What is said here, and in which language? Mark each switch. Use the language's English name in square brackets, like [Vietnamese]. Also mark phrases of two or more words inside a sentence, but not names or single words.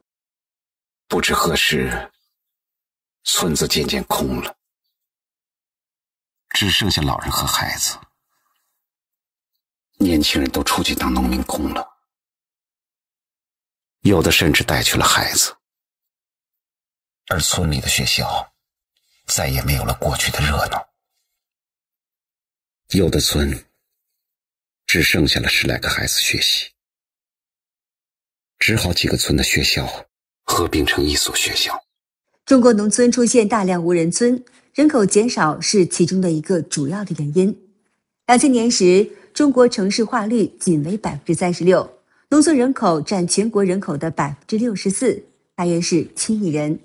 [Chinese] 不知何時，村子漸漸空了，只剩下老人和孩子，年輕人都出去當農民工了，有的甚至帶去了孩子，而村裡的學校再也沒有了過去的熱鬧，有的村只剩下了10 來個孩子學習，只好幾個村的學校合併成一所學校。中國農村出現大量無人村，人口減少是其中的一個主要的原因。2000年時，中國城市化率僅為 36%， 農村人口占全國人口的 64%， 大約是7億人。